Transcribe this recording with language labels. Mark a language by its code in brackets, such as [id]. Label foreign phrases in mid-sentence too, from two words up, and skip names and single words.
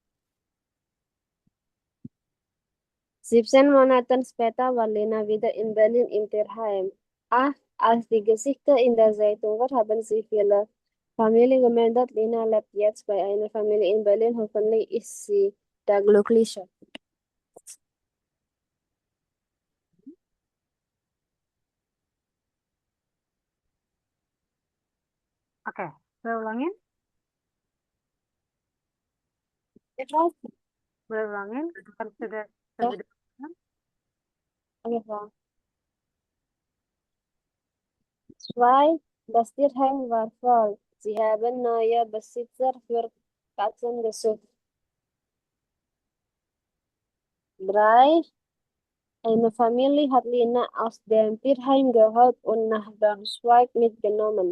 [de] 17 Monaten später war Lena wieder in Berlin im Tierheim. 8. Als die Gesichter in der Zeitung war, haben sich viele Familien gemeldet. Lena lebt jetzt bei einer Familie in Berlin. Hoffentlich ist sie da glücklicher. [id] Oke, boleh ulangin? Ya, Frau. Boleh ulangin? Kan sudah Ya, terdengar. oke, Frau. 2. [de] Das Tierheim war voll. Sie haben neue Besitzer für Katzen gesucht. 3. Eine Familie hat Lina aus dem Tierheim geholt und nach Braunschweig mitgenommen.